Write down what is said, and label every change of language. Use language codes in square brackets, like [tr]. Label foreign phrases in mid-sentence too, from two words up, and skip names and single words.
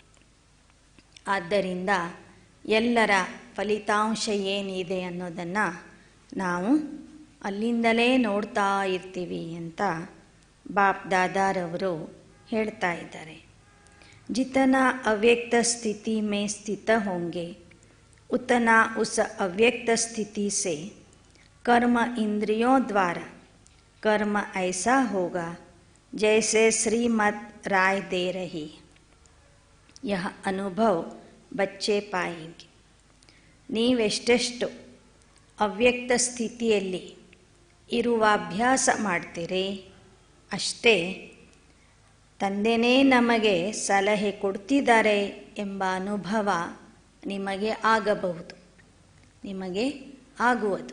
[kn] ಆದ್ದರಿಂದ ಎಲ್ಲರ ಫಲಿತಾಂಶ ಏನಿದೆ ಅನ್ನೋದನ್ನು ನಾವು ಅಲ್ಲಿಂದಲೇ ನೋಡ್ತಾ ಇರ್ತೀವಿ ಅಂತ ಬಾಪ್ ದಾದಾರವರು ಹೇಳ್ತಾ ಇದ್ದಾರೆ. [hi] जितना अव्यक्त स्थिति में स्थित होंगे उतना उस अव्यक्त स्थिति से कर्म इंद्रियों द्वारा कर्म ऐसा होगा जैसे श्रीमत राय दे रही. यह अनुभव बच्चे पाएंगे. [kn] ನೀವೆಷ್ಟೆಷ್ಟು ಅವ್ಯಕ್ತ ಸ್ಥಿತಿಯಲ್ಲಿ ಇರುವ ಅಭ್ಯಾಸ ಮಾಡ್ತೀರಿ ಅಷ್ಟೇ ತಂದೆಯೇ ನಮಗೆ ಸಲಹೆ ಕೊಡ್ತಿದ್ದಾರೆ ಎಂಬ ಅನುಭವ ನಿಮಗೆ ಆಗಬಹುದು, ನಿಮಗೆ ಆಗುವುದು.